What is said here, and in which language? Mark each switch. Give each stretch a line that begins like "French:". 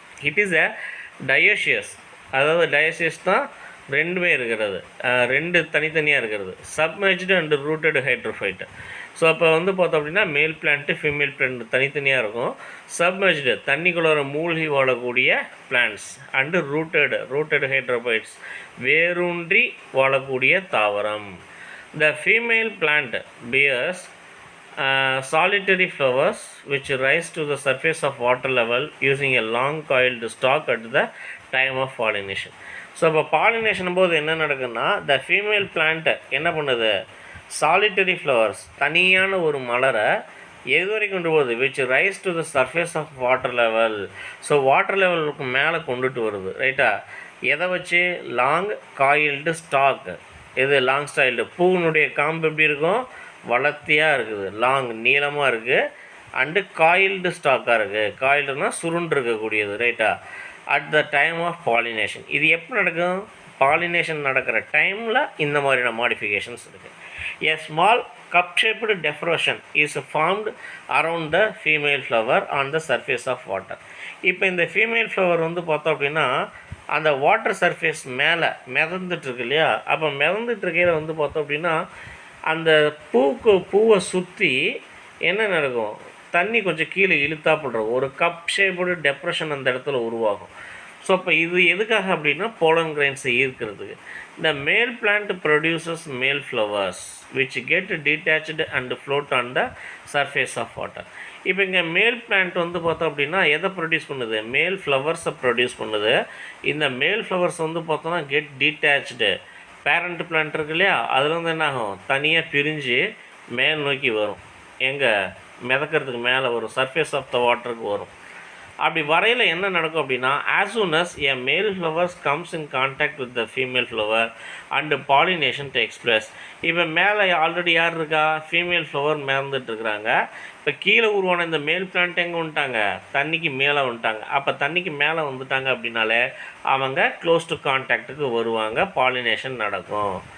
English: it is a dioecious,
Tamil: அதாவது dioecious தான் ரெண்டுமே இருக்கிறது, ரெண்டு தனித்தனியாக இருக்கிறது,
English: Submerged and rooted hydrophyte.
Tamil: ஸோ அப்போ வந்து பார்த்தோம் அப்படின்னா மேல் பிளான்ட்டு ஃபீமேல் பிளான்ட் தனித்தனியாக இருக்கும். சப்மெர்ஜ்டு தண்ணிக்குள்ளே மூழ்கி வாழக்கூடிய பிளான்ட்ஸ் அண்டு ரூட்டட் ஹைட்ரோஃபைட்ஸ் வேரூன்றி வாழக்கூடிய தாவரம்.
English: The female plant bears solitary flowers which rise to the surface of water level using a long coiled stalk at the time of pollination.
Tamil: So இப்போ pollination போது என்ன நடக்குதுன்னா த ஃபீமேல் பிளான்ட்டு என்ன பண்ணுது, solitary flowers தனியான ஒரு மலரை எது வரைக்கும் கொண்டு போகுது,
English: Which rise to the surface of water level.
Tamil: So water லெவலுக்கு மேலே கொண்டுட்டு வருது, ரைட்டா. எதை வச்சு, லாங் காயில்டு ஸ்டாக். இது லாங் ஸ்டைல்டு, பூவினுடைய காம்பு எப்படி இருக்கும், வளர்த்தியாக இருக்குது, லாங் நீளமாக இருக்குது, அண்டு காயில்டு ஸ்டாக்காக இருக்குது. காயில்டுனா சுருண்டு இருக்கக்கூடியது, ரைட்டா.
English: at the time of pollination
Tamil: இது எப்போ நடக்கும், பாலினேஷன் நடக்கிற டைமில் இந்த மாதிரியான மாடிஃபிகேஷன்ஸ் இருக்குது.
English: A small cup-shaped depression is formed around the female flower on the surface of water.
Tamil: இப்போ இந்த ஃபீமேல் ஃப்ளவர் வந்து பார்த்தோம் அப்படின்னா அந்த வாட்டர் சர்ஃபேஸ் மேலே மிதந்துட்டுருக்கு இல்லையா. அப்போ மிதந்துட்டுருக்கையில் வந்து பார்த்தோம் அப்படின்னா அந்த பூவை சுற்றி என்ன நடக்கும், தண்ணி கொஞ்சம் கீழே இழுத்தாப்படுறோம், ஒரு கப் ஷேப்டு டெப்ரெஷன் அந்த இடத்துல உருவாகும். ஸோ அப்போ இது எதுக்காக அப்படின்னா போலன் கிரைன்ஸை ஈர்க்கிறதுக்கு.
English: இந்த male plant produces male flowers which get detached and float on the surface of water.
Tamil: இப்போ இங்கே மேல் பிளான்ட் வந்து பார்த்தோம் அப்படின்னா எதை ப்ரொடியூஸ் பண்ணுது, மேல் ஃப்ளவர்ஸை ப்ரொடியூஸ் பண்ணுது. இந்த மேல் ஃப்ளவர்ஸ் வந்து பார்த்தோன்னா கெட் டிட்டாச்டு, பேரண்ட் பிளான்ட் இருக்கு இல்லையா, அதில் வந்து என்ன ஆகும், தனியாக பிரிஞ்சு மேல் நோக்கி வரும், எங்கே மிதக்கிறதுக்கு மேலே வரும், சர்ஃபேஸ் ஆஃப் த வாட்டருக்கு வரும். அப்படி வரையில் என்ன நடக்கும் அப்படின்னா
English: as soon as a male flower comes in contact with the female flower and pollination takes place.
Tamil: இப்போ மேலே ஆல்ரெடி யார் இருக்கா, ஃபீமேல் ஃப்ளவர் மிதந்துட்டுருக்குறாங்க. இப்போ கீழே உருவான இந்த மேல் பிளான்ட் எங்கே வந்துட்டாங்க, தண்ணிக்கு மேலே வந்துட்டாங்க. அப்போ தண்ணிக்கு மேலே வந்துட்டாங்க அப்படின்னாலே அவங்க க்ளோஸ் டு கான்டாக்டுக்கு வருவாங்க, பாலினேஷன் நடக்கும்.